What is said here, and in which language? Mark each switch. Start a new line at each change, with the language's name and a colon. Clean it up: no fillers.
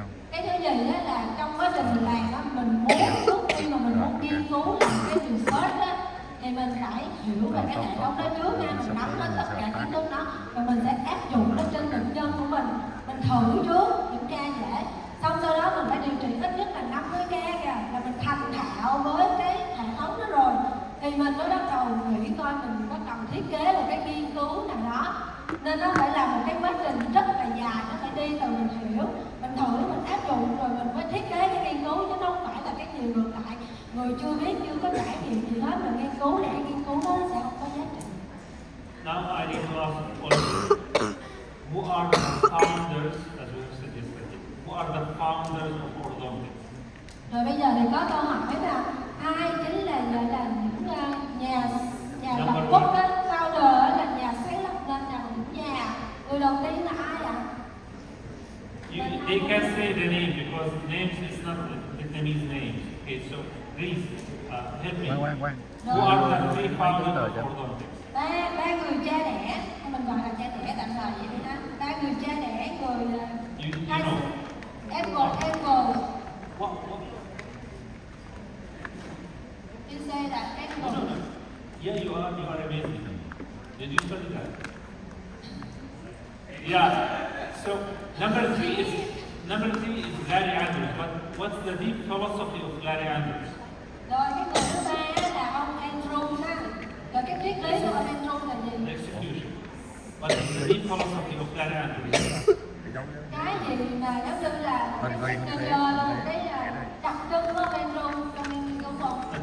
Vietnamese: Cái thứ gì đó là trong quá trình mình làm đó, mình muốn trước khi mà mình muốn nghiên cứu làm cái research đó, thì mình phải hiểu về cái hệ thống đó trước nha, mình nắm hết tất cả kiến thức đó và mình sẽ áp dụng nó trên bệnh nhân của mình thử trước những ca dễ, xong sau đó mình phải điều trị ít nhất là 50 ca kìa, là mình thành thạo với cái hệ thống đó rồi thì mình mới bắt đầu nghĩ coi mình có cần thiết kế một cái nghiên cứu nào đó. Nên nó phải là một cái quá trình rất là dài, nó phải đi từ mình hiểu, mình thử, mình áp dụng rồi mình mới thiết kế cái nghiên cứu, chứ không phải là cái chiều ngược lại, người chưa biết, chưa có trải nghiệm gì hết mình nghiên cứu thì cái nghiên cứu đó sẽ không có giá trị.
English: Now I need to ask also, who are the founders, as we have said yesterday, who are the founders of orthodontics?
Vietnamese: Rồi bây giờ thì có câu hỏi là ai chính là gọi là những nhà lập quốc đó, founder là nhà sáng lập nên là những người đầu tiên là ai ạ?
English: They can say the name because names is not Vietnamese names. Okay, so please help me.
Vietnamese: Khoan.
English: Who are the three founders of orthodontics?
Vietnamese: Ba người cha đẻ, mình gọi là cha đẻ tạm thời vậy đi ha. Ba người cha đẻ, người
English: You know. Edward. What? You say that Edward. No. Yeah, you are amazing. Did you study that? Yeah. So number three is Larry Andrews. But what's the deep philosophy of Larry Andrews?
Vietnamese: Rồi cái người thứ ba là ông Andrews ha. Rồi cái triết lý của ông Andrews là gì?
English: Execution. But the deep philosophy of Larry Andrews.
Vietnamese: Cái gì mà giống như là cái signature luôn, cái đặc trưng của ông Andrews trong nghiên cứu không?